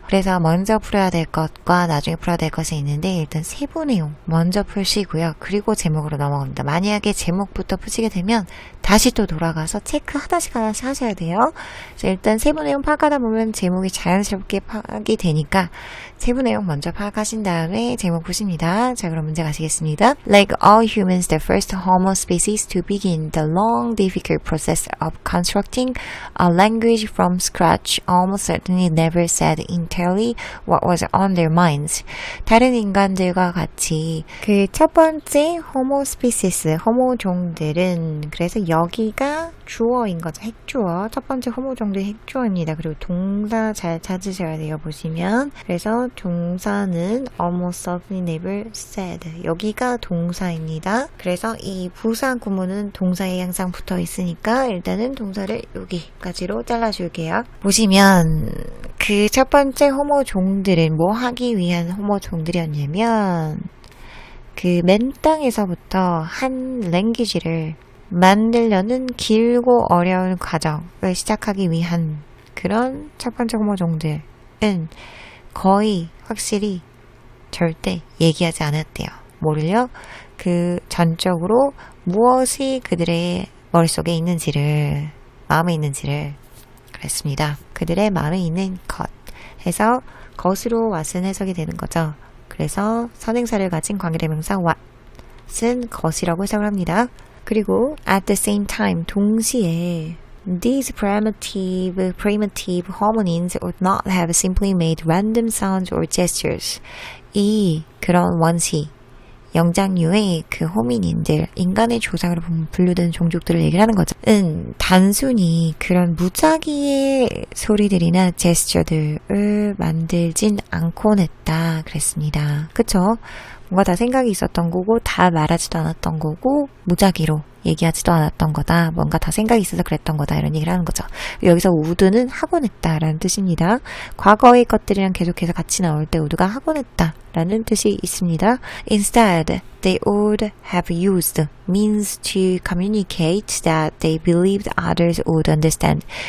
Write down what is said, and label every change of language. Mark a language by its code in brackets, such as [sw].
[ko] 그래서 먼저 풀어야 될 것과 나중에 풀어야 될 것이 있는데 일단 세부 내용 먼저 푸시고요. 그리고 제목으로 넘어갑니다. 만약에 제목부터 푸시게 되면 다시 또 돌아가서 체크 하나씩 하셔야 돼요. 그래서 일단 세부 내용 파악하다 보면 제목이 자연스럽게 파악이 되니까 세부 내용 먼저 파악하신 다음에 제목 푸십니다. 자, 그럼 문제 가시겠습니다. [en] Like all humans, the first Homo species to begin the long, difficult process of constructing a language from scratch almost certainly never said entirely what was on their minds. [ko] 다른 인간들과 같이 그 첫 번째 Homo species, 호모종들은 그래서 여기가 주어인 거죠. 핵주어. 첫 번째 호모종들의 핵주어입니다. 그리고 동사 잘 찾으셔야 돼요. 보시면. 그래서 동사는 [en] almost certainly never said. [ko] 여기가 동사입니다. 그래서 이 부사 구문은 동사에 항상 붙어 있으니까 일단은 동사를 여기까지로 잘라줄게요. 보시면 그 첫 번째 호모종들은 뭐 하기 위한 호모종들이었냐면 그 맨 땅에서부터 한 랭귀지를 만들려는 길고 어려운 과정을 시작하기 위한 그런 첫 번째 호모종들은 거의 확실히 절대 얘기하지 않았대요. 뭐를요? 그 전적으로 무엇이 그들의 머릿속에 있는지를, 마음에 있는지를 그랬습니다. 그들의 마음에 있는 것 해서 것으로 what은 해석이 되는 거죠. 그래서 선행사를 가진 관계대명사 what은 것이라고 해석을 합니다. 그리고 [en] at the same time [ko] 동시에 [en] these primitive hominins would not have simply made random sounds or gestures. [ko] 이 그런 원시 영장류의 그 호미닌들, 인간의 조상으로 분류되는 종족들을 얘기를 하는 거죠. 단순히 그런 무작위의 소리들이나 제스처들을 만들진 않곤 했다 그랬습니다. 그쵸? 뭔가 다 생각이 있었던 거고 다 말하지도 않았던 거고 무작위로 얘기하지도 않았던 거다. 뭔가 다 생각이 있어서 그랬던 거다. 이런 얘기를 하는 거죠. 여기서 would는 하곤 했다라는 뜻입니다. 과거의 것들이랑 계속해서 같이 나올 때 would가 하곤 했다라는 뜻이 있습니다. [en] Instead, they would have used means to communicate that they believed others would understand.